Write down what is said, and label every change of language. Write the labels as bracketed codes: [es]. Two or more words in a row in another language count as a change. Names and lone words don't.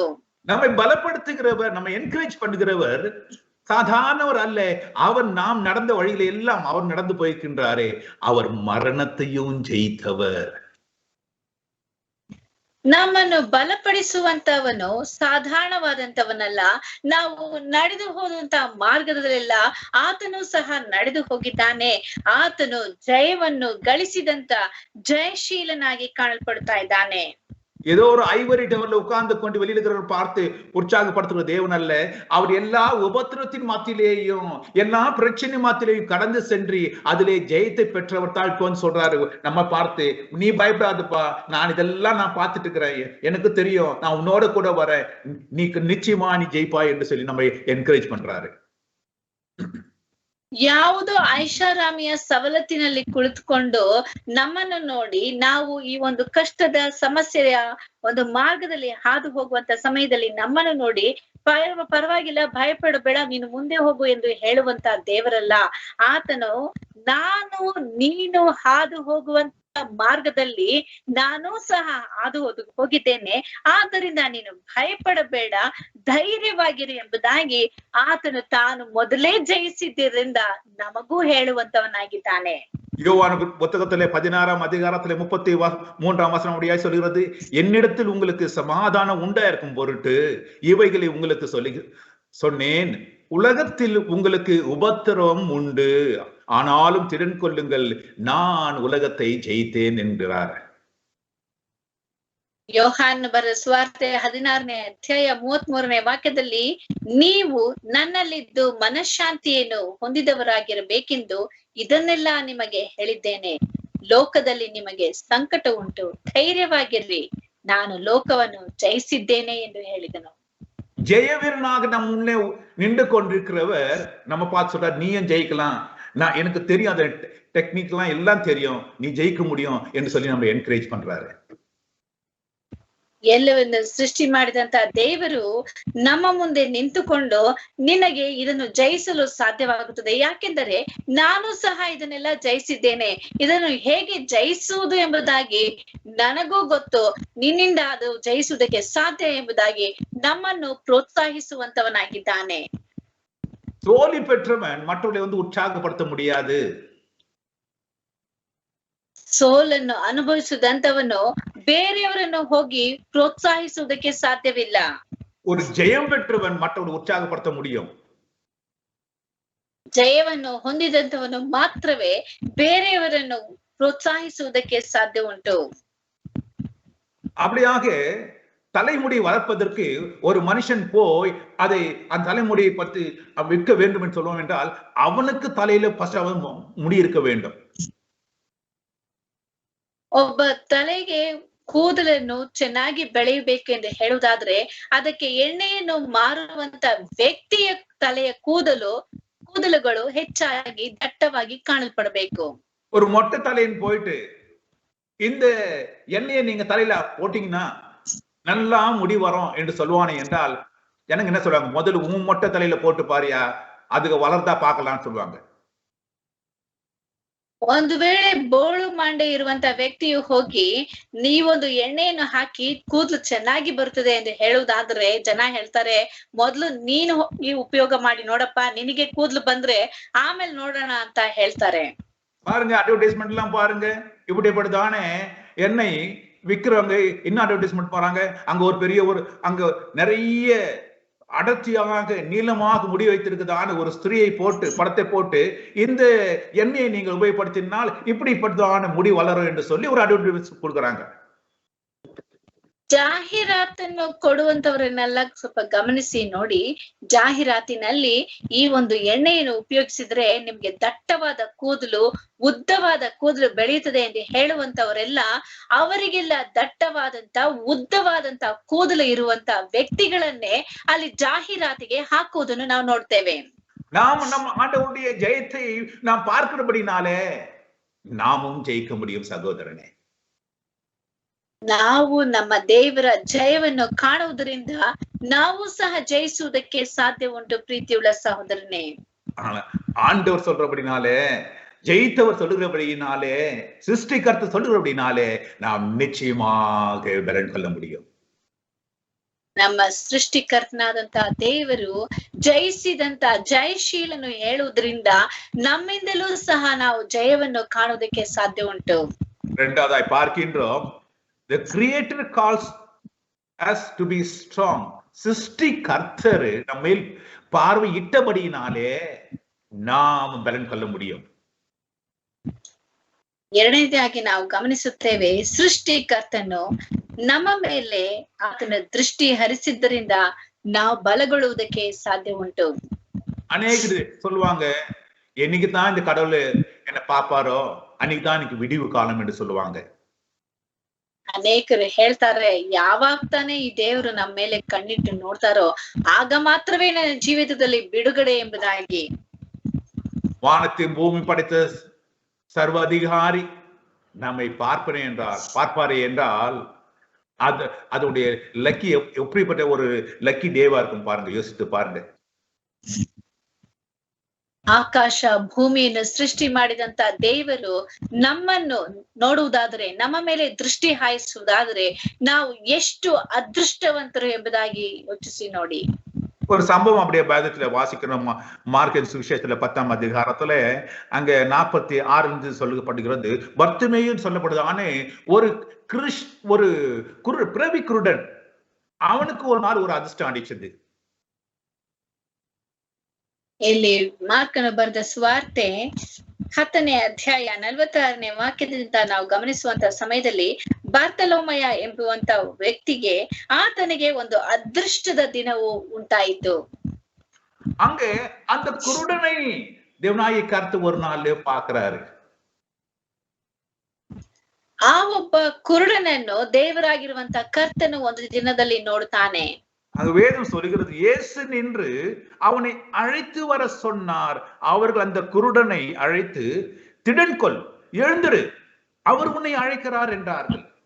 [ta] நம்மை பலப்படுத்துகிறவர், நம்மை என்கரேஜ் பண்ணுகிறவர் சாதாரணவர் அல்ல. அவர் நாம் நடந்த வழியில எல்லாம் அவர் நடந்து போயிருக்கின்றாரே, அவர் மரணத்தையும் ஜெயித்தவர். [kn] ನಮ್ಮನ್ನು ಬಲಪಡಿಸುವಂತವನು ಸಾಧಾರಣವಾದಂತವನಲ್ಲ. ನಾವು ನಡೆದು ಹೋದಂತ ಮಾರ್ಗದಲ್ಲೆಲ್ಲ ಆತನು ಸಹ ನಡೆದು ಹೋಗಿದ್ದಾನೆ. ಆತನು ಜಯವನ್ನು ಗಳಿಸಿದಂತ ಜಯಶೀಲನಾಗಿ ಕಾಣಲ್ಪಡ್ತಾ ಇದ್ದಾನೆ. [ta] ஏதோ ஒரு [en] ivory tower [ta] உட்கார்ந்து கொண்டு வெளியில இருக்கிறவர் பார்த்து உற்சாகப்படுத்துகிற தேவன் அல்ல. அவர் எல்லா உபத்திரத்தின் மத்தியிலேயும் எல்லா பிரச்சனை மத்தியிலேயும் கடந்து சென்று அதிலே ஜெயத்தை பெற்றவர் தான் இப்போ சொல்றாரு நம்ம பார்த்து, நீ பயப்படாதுப்பா, நான் இதெல்லாம் நான் பார்த்துட்டு இருக்கிறேன், எனக்கு தெரியும், நான் உன்னோட கூட வரேன், நீ நிச்சயமா நீ ஜெயிப்பா என்று சொல்லி நம்ம என்கரேஜ் பண்றாரு. [kn] ಯಾವುದೋ ಐಷಾರಾಮಿಯ ಸವಲತ್ತಿನಲ್ಲಿ ಕುಳಿತುಕೊಂಡು ನಮ್ಮನ್ನು ನೋಡಿ ನಾವು ಈ ಒಂದು ಕಷ್ಟದ ಸಮಸ್ಯೆಯ ಒಂದು ಮಾರ್ಗದಲ್ಲಿ ಹಾದು ಹೋಗುವಂತ ಸಮಯದಲ್ಲಿ ನಮ್ಮನ್ನು ನೋಡಿ ಪರವಾಗಿಲ್ಲ, ಭಯಪಡಬೇಡ, ನೀನು ಮುಂದೆ ಹೋಗು ಎಂದು ಹೇಳುವಂತ ದೇವರಲ್ಲ. ಆತನು ನಾನು ನೀನು ಹಾದು ಹೋಗುವಂತ ಮಾರ್ಗದಲ್ಲಿ ನಾನು ಸಹ ಹಾದು ಹೋಗಿದ್ದೇನೆ, ಆದ್ದರಿಂದ ನೀನು ಭಯಪಡಬೇಡ, ಧೈರ್ಯವಾಗಿರಿ ಎಂಬುದಾಗಿ ಆತನು ತಾನು ಮೊದಲೇ ಜಯಿಸಿದ್ದರಿಂದ ನಮಗೂ ಹೇಳುವಂತವನಾಗಿದ್ದಾನೆ. [ta] யோவான் புத்தகத்திலே 16ஆம் அதிகாரத்திலே 33ஆம் வசனம் அப்படியாய் சொல்கிறது, என்னிடத்தில் உங்களுக்கு சமாதானம் உண்டாயிருக்கும் பொருட்டு இவைகளை உங்களுக்கு சொன்னேன், உலகத்தில் உங்களுக்கு உபத்திரவம் உண்டு, ஆனாலும் திடன் கொள்ளுங்கள், நான் உலகத்தை ஜெயித்தேன் என்கிறார். [kn] ಯೋಹಾನ್ ಬರೆದ ಸುವಾರ್ತೆ 16ನೇ ಅಧ್ಯಾಯ 33ನೇ ವಾಕ್ಯದಲ್ಲಿ, ನೀವು ನನ್ನಲ್ಲಿದ್ದು ಮನಃಶಾಂತಿಯನ್ನು ಹೊಂದಿದವರಾಗಿರಬೇಕೆಂದು ಇದನ್ನೆಲ್ಲ ನಿಮಗೆ ಹೇಳಿದ್ದೇನೆ. ಲೋಕದಲ್ಲಿ ನಿಮಗೆ ಸಂಕಟ ಉಂಟು, ಧೈರ್ಯವಾಗಿರ್ರಿ, ನಾನು ಲೋಕವನ್ನು ಜಯಿಸಿದ್ದೇನೆ ಎಂದು ಹೇಳಿದನು. [ta] ஜெயவீரனாக நம் முன்னே நின்று கொண்டிருக்கிறவர் நம்ம பார்த்து சொல்றார், நீயும் ஜெயிக்கலாம், நான் எனக்கு தெரியும், அந்த டெக்னிக் எல்லாம் தெரியும், நீ ஜெயிக்க முடியும் என்று சொல்லி நம்ம என்கரேஜ் பண்றாரு. [kn] ಎಲ್ಲವನ್ನು ಸೃಷ್ಟಿ ಮಾಡಿದಂತ ದೇವರು ನಮ್ಮ ಮುಂದೆ ನಿಂತುಕೊಂಡು ನಿನಗೆ ಇದನ್ನು ಜಯಿಸಲು ಸಾಧ್ಯವಾಗುತ್ತದೆ, ಯಾಕೆಂದರೆ ನಾನು ಸಹ ಇದನ್ನೆಲ್ಲ ಜಯಿಸಿದ್ದೇನೆ, ಇದನ್ನು ಹೇಗೆ ಜಯಿಸುವುದು ಎಂಬುದಾಗಿ ನನಗೂ ಗೊತ್ತು, ನಿನ್ನಿಂದ ಅದು ಜಯಿಸುವುದಕ್ಕೆ ಸಾಧ್ಯ ಎಂಬುದಾಗಿ ನಮ್ಮನ್ನು ಪ್ರೋತ್ಸಾಹಿಸುವಂತವನಾಗಿದ್ದಾನೆ. [ta] தோல்வி பெற்றவன் மற்றவர்களை உற்சாகப்படுத்த முடியாது. [kn] ಸೋಲನ್ನು ಅನುಭವಿಸಿದಂತವನು ಬೇರೆಯವರನ್ನು ಹೋಗಿ ಪ್ರೋತ್ಸಾಹಿಸುವುದಕ್ಕೆ ಸಾಧ್ಯವಿಲ್ಲ. [ta] ஒரு ஜெயம் பெற்றவன் மற்றவர்களை உற்சாகப்படுத்த முடியும். [kn] ಜಯವನ್ನು ಹೊಂದಿದಂತವನು ಮಾತ್ರವೇ ಬೇರೆಯವರನ್ನು ಪ್ರೋತ್ಸಾಹಿಸುವುದಕ್ಕೆ ಸಾಧ್ಯ ಉಂಟು. [ta] அப்படியாக தலைமுடி வளர்ப்பதற்கு ஒரு மனுஷன் போய் அதை அந்த தலைமுடியை பற்றி விற்க வேண்டும் என்று சொல்லுவோம் என்றால், அவனுக்கு தலையில ஃபர்ஸ்ட் அவன் முடி இருக்க வேண்டும். [kn] ಒಬ್ಬ ತಲೆಗೆ ಕೂದಲನ್ನು ಚೆನ್ನಾಗಿ ಬೆಳೆಯಬೇಕು ಎಂದು ಹೇಳುವುದಾದ್ರೆ ಅದಕ್ಕೆ ಎಣ್ಣೆಯನ್ನು ಮಾರುವಂತ ವ್ಯಕ್ತಿಯ ತಲೆಯ ಕೂದಲುಗಳು ಹೆಚ್ಚಾಗಿ ದಟ್ಟವಾಗಿ ಕಾಣಲ್ಪಡಬೇಕು. [ta] ஒரு மொட்டை தலையின் போயிட்டு இந்த எண்ணெயை நீங்க தலையில போட்டீங்கன்னா நல்லா முடி வரும் என்று சொல்லுவானே என்றால், எனக்கு என்ன சொல்றாங்க, முதல்ல உன் மொட்டை தலையில போட்டு பாரியா, அதுக்கு வளர்ந்தா பார்க்கலாம்னு சொல்லுவாங்க. [kn] ಒಂದು ವೇಳೆ ಬೋಳು ಮಂಡೆ ಇರುವಂತ ವ್ಯಕ್ತಿಯು ಹೋಗಿ ನೀವೊಂದು ಎಣ್ಣೆಯನ್ನು ಹಾಕಿ ಕೂದಲು ಚೆನ್ನಾಗಿ ಬರುತ್ತದೆ ಎಂದು ಹೇಳುವುದಾದ್ರೆ ಜನ ಹೇಳ್ತಾರೆ, ಮೊದ್ಲು ನೀನು ಈ ಉಪಯೋಗ ಮಾಡಿ ನೋಡಪ್ಪ, ನಿನಗೆ ಕೂದಲು ಬಂದ್ರೆ ಆಮೇಲೆ ನೋಡೋಣ ಅಂತ ಹೇಳ್ತಾರೆ. [ta] பாருங்க, அட்வர்டைஸ்மெண்ட் எல்லாம் பாருங்க, இப்படிப்பட்டதானே எண்ணெய் விக்கிறவங்க இன்னும் அட்வர்டைஸ்மெண்ட் போறாங்க. அங்க ஒரு பெரிய அங்க நிறைய அடர்த்தியாக நீளமாக முடி வைத்திருக்கிறதான ஒரு ஸ்திரீயை போட்டு படத்தை போட்டு, இந்த எண்ணெயை நீங்கள் உபயோகப்படுத்தினால் இப்படிப்பட்டதான முடி வளரும் என்று சொல்லி ஒரு அட்வர்டைஸ் கொடுக்குறாங்க. [kn] ಜಾಹೀರಾತನ್ನು ಕೊಡುವಂತವರನ್ನೆಲ್ಲ ಸ್ವಲ್ಪ ಗಮನಿಸಿ ನೋಡಿ. ಜಾಹೀರಾತಿನಲ್ಲಿ ಈ ಒಂದು ಎಣ್ಣೆಯನ್ನು ಉಪಯೋಗಿಸಿದ್ರೆ ನಿಮ್ಗೆ ದಟ್ಟವಾದ ಕೂದಲು, ಉದ್ದವಾದ ಕೂದಲು ಬೆಳೆಯುತ್ತದೆ ಎಂದು ಹೇಳುವಂತವರೆಲ್ಲ ಅವರಿಗೆಲ್ಲ ದಟ್ಟವಾದಂತ ಉದ್ದವಾದಂತ ಕೂದಲು ಇರುವಂತ ವ್ಯಕ್ತಿಗಳನ್ನೇ ಅಲ್ಲಿ ಜಾಹೀರಾತಿಗೆ ಹಾಕುವುದನ್ನು ನಾವು ನೋಡ್ತೇವೆ. [ta] நாம் நம்ம ஆண்டவருடைய ஜெயத்தை நாம் பார்க்கிறபடினாலே நாமும் ஜெயிக்க முடியும் சகோதரனே. [kn] ನಾವು ನಮ್ಮ ದೇವರ ಜಯವನ್ನು ಕಾಣುವುದರಿಂದ ನಾವು ಸಹ ಜಯಿಸುವುದಕ್ಕೆ ಸಾಧ್ಯ ಉಂಟು ಪ್ರೀತಿಯುಳ್ಳ ಸಹೋದರನೇ. [ta] ஆண்டவர் சொல்றபடினாலே, ஜெயித்தவர் சொல்லுகிறபடினாலே, சிருஷ்டிகர்த்தர் சொல்லுகிறபடினாலே நாம் நிச்சயமாக பலன் கொள்ள முடியும். [kn] ನಮ್ಮ ಸೃಷ್ಟಿಕರ್ತನಾದಂತ ದೇವರು ಜಯಿಸಿದಂತ ಜಯಶೀಲನು ಹೇಳುವುದರಿಂದ ನಮ್ಮಿಂದಲೂ ಸಹ ನಾವು ಜಯವನ್ನು ಕಾಣುವುದಕ್ಕೆ ಸಾಧ್ಯ ಉಂಟು. [ta] இரண்டாவதாய் பார்க்கின்றோம், [en] the creator calls us to be strong. [ta] சிருஷ்டிகர்த்தர் நம்மேல் பார்வையிட்டபடியினாலே நாம் பலன் கொள்ள முடியும். [kn] ಎರಡನೇದಾಗಿ ನಾವು ಗಮನಿಸುತ್ತೇವೆ, ಸೃಷ್ಟಿಕರ್ತನು ನಮ್ಮ ಮೇಲೆ ಆತನ ದೃಷ್ಟಿ ಹರಿಸಿದ್ದರಿಂದ ನಾವು ಬಲಗೊಳ್ಳುವುದಕ್ಕೆ ಸಾಧ್ಯ ಉಂಟು. [ta] அநேகர் சொல்லுவாங்க, என்னைக்கு தான் இந்த கடவுள் என்ன பாப்பாரோ அன்னைக்கு தான் எனக்கு விடிவு காலம் என்று சொல்லுவாங்க. [kn] ಅನೇಕರು ಹೇಳ್ತಾರೆ, ಯಾವಾಗ ತಾನೇ ಈ ದೇವರು ನಮ್ಮ ಮೇಲೆ ಕಣ್ಣಿಟ್ಟು ನೋಡ್ತಾರೋ ಆಗ ಮಾತ್ರವೇ ನನ್ನ ಜೀವಿತದಲ್ಲಿ ಬಿಡುಗಡೆ ಎಂಬುದಾಗಿ. [ta] வானத்தையும் பூமி படைத்த சர்வ அதிகாரி நம்மை பார்ப்பாரே என்றால் அதோடைய லக்கி எப்படிப்பட்ட ஒரு [en] lucky day [ta] இருக்கும் பாருங்க, யோசித்து பாருங்க. [kn] ಆಕಾಶ ಭೂಮಿಯನ್ನು ಸೃಷ್ಟಿ ಮಾಡಿದಂತ ದೇವರು ನಮ್ಮನ್ನು ನೋಡುವುದಾದರೆ, ನಮ್ಮ ಮೇಲೆ ದೃಷ್ಟಿ ಹಾಯಿಸುವುದಾದರೆ ನಾವು ಎಷ್ಟು ಅದೃಷ್ಟವಂತರು ಎಂಬುದಾಗಿ ಯೋಚಿಸಿ ನೋಡಿ. [ta] ஒரு சம்பவம் அப்படியே வேதத்துல வாசிக்கிறோம். மார்க் சுவிசேஷத்துல 10ஆம் அதிகாரத்துல அங்க 46 சொல்லப்படுகிறது. பர்த்திமேயுன்னு சொல்லப்படுதானே ஒரு பிறவி குருடன், அவனுக்கு ஒரு நாள் ஒரு அதிர்ஷ்டம் அடிச்சது. [kn] ಇಲ್ಲಿ ಮಾರ್ಕನು ಬರೆದ ಸುವಾರ್ತೆ 10ನೇ ಅಧ್ಯಾಯ 46ನೇ ವಾಕ್ಯದಿಂದ ನಾವು ಗಮನಿಸುವಂತ ಸಮಯದಲ್ಲಿ, ಬಾರ್ತಲೋಮಯ ಎಂಬುವಂತ ವ್ಯಕ್ತಿಗೆ ಆತನಿಗೆ ಒಂದು ಅದೃಷ್ಟದ ದಿನವು ಉಂಟಾಯಿತು. [ta] அங்கே அந்த குருடனை தேவனாகிய கர்த்தர் ஒரு நாள்ல பார்க்கிறாரு. [kn] ಆ ಒಬ್ಬ ಕುರುಡನನ್ನು ದೇವರಾಗಿರುವಂತ ಕರ್ತನು ಒಂದು ದಿನದಲ್ಲಿ ನೋಡುತ್ತಾನೆ. [ta] அங்க வேதம் சொல்லுகிறது, இயேசு நின்று அவனை அழைத்து வர சொன்னார். அவர்கள் அந்த குருடனை அழைத்து, திடன்கொள், எழுந்திரு, அவர் உன்னை அழைக்கிறார் என்றார்கள்.